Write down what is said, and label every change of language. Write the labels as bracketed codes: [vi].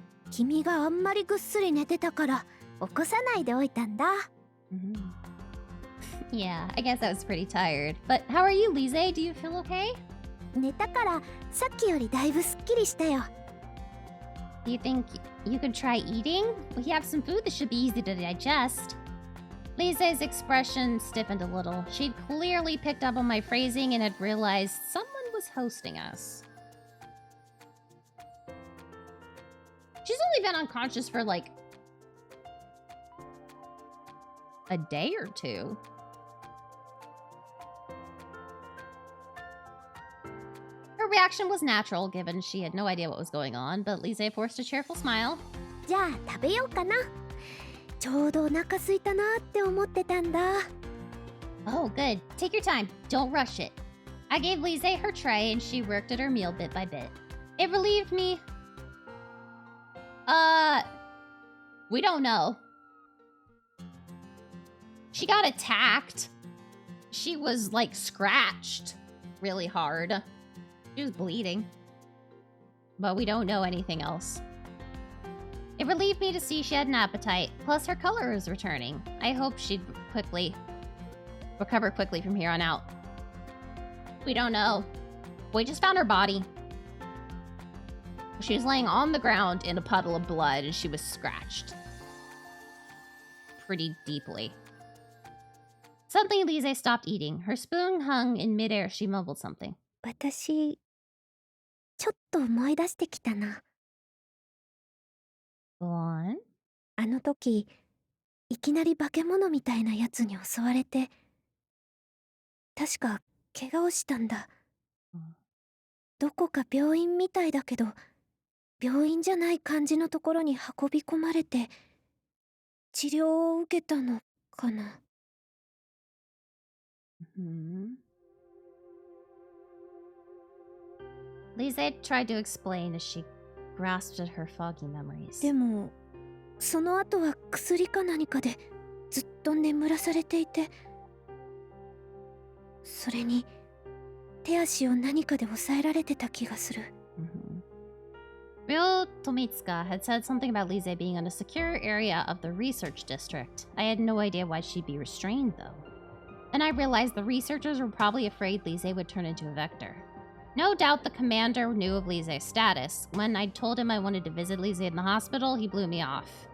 [ja] 君があんまりぐっすり寝てたから起こさないでおいたんだ。 [en] Yeah, I guess I was pretty tired. But how are you, Lise? Do you feel okay? [ja] 寝たからさっきよりだいぶすっきりしたよ。 [en] Do you think you could try eating? We have some food that should be easy to digest. Lise's expression stiffened a little. She'd clearly picked up on my phrasing and had realized someone was hosting us. She's only been unconscious for like a day or two. Her reaction was natural, given she had no idea what was going on, but Lise forced a cheerful smile. [ja] じゃあ食べようかな。ちょうどお腹空いたなって思ってたんだ。 [en] Oh, good. Take your time. Don't rush it. I gave Lise her tray and she worked at her meal bit by bit. It relieved me. We don't know. She got attacked. She was, like, scratched really hard. She was bleeding. But we don't know anything else. It relieved me to see she had an appetite, plus her color was returning. I hope she'd recover quickly from here on out. We don't know. We just found her body. She was laying on the ground in a puddle of blood and she was scratched. Pretty deeply. Suddenly, Lise stopped eating. Her spoon hung in midair. She mumbled something. [ja] 私、ちょっと思い出してきたな。 [en] Go on. [ja] あの時、いきなり化け物みたいなやつに襲われて、確か怪我をしたんだ。どこか病院みたいだけど、病院じゃない感じのところに運び込まれて、治療を受けたのかな。 [en] Lise tried to explain as she grasped at her foggy memories. [ja] でもその後は薬か何かでずっと眠らされていて、それに手足を何かで押さえられてた気がする。 [en] Real Tomitsuka had said something about Lise being in a secure area of the research district. I had no idea why she'd be restrained, though. And I realized the researchers were probably afraid Lise would turn into a vector. No doubt the commander knew of Lise's status. When I told him I wanted to visit Lise in the hospital, he blew me off.